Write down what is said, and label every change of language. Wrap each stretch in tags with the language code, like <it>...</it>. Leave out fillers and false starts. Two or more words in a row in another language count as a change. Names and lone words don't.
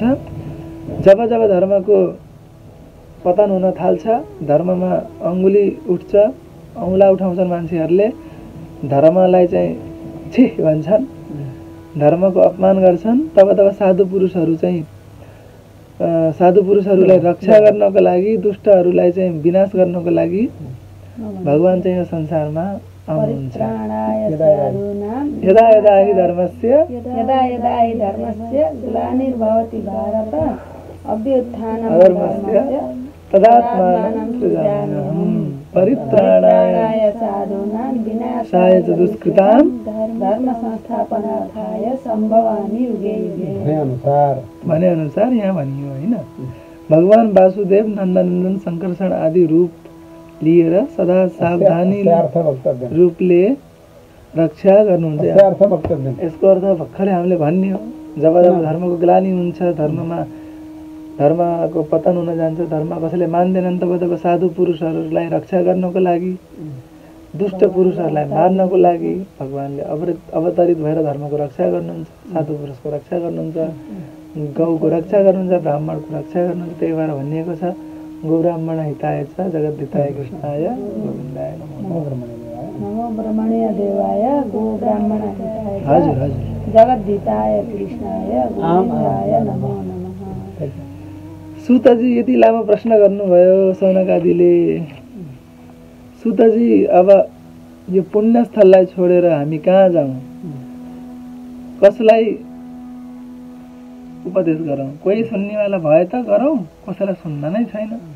<ne>जब जब धर्मको पतन हुन थाल्छ, धर्ममा अङ्गुली उठ्छ, औँला उठाउँछन् मान्छेहरूले, धर्मलाई चाहिँ छि भन्छन्, धर्मको अपमान गर्छन्, तब तब साधु पुरुषहरू चाहिँ साधु पुरुषहरूलाई रक्षा गर्नको लागि, दुष्टहरूलाई चाहिँ विनाश गर्नको लागि भगवान चाहिँ यो संसारमा आउनुहुन्छ।</ne> <sa>यदा यदा हि धर्मस्य ग्लानिर्भवति भारत अभ्युत्थानमधर्मस्य तदात्मानं सृजाम्यहम् परित्राणाय साधूनां विनाशाय च दुष्कृतां धर्म संस्थापनार्थाय सम्भवामि युगे युगे।</sa> <ne>भने अनुसार यहाँ भनियो होइन। भगवान वासुदेव नन्दनन्दन संकर्षण आदि रूप लिएर सदा सावधानी रूपले रक्षा गर्नुहुन्छ। यसको अर्थ भर्खरै हामीले भन्ने हो, जब जब धर्मको ग्लानि हुन्छ, धर्मको पतन हुन जान्छ, धर्म कसैले मान्दैनन्, तब तब साधु पुरुषहरूलाई रक्षा गर्नको लागि, दुष्ट पुरुषहरूलाई मार्नको लागि भगवानले अवतरित भएर धर्मको रक्षा गर्नुहुन्छ, साधु पुरुषको रक्षा गर्नुहुन्छ, गौको रक्षा गर्नुहुन्छ, ब्राह्मणको रक्षा गर्नुहुन्छ। त्यही भएर भनिएको छ</ne> <sa>गौ ब्राह्मण हिताय च जगद्धिताय कृष्णाय गोविन्दाय नमो ब्रह्मण्य देवाय गो ब्राह्मण हिताय</sa> <ne>हजुर हजुर</ne> <sa>जगद्धिताय कृष्णाय गोविन्दाय नमो नमः।</sa> <ne>सुतजी यति लामो प्रश्न गर्नुभयो सौनकादिले। सुतजी अब यो पुण्यस्थललाई छोडेर हामी कहाँ जाउँ, कसलाई उपदेश गरौँ? कोही सुन्नेवाला भए त गरौँ, कसैलाई सुन्न नै छैन।</ne>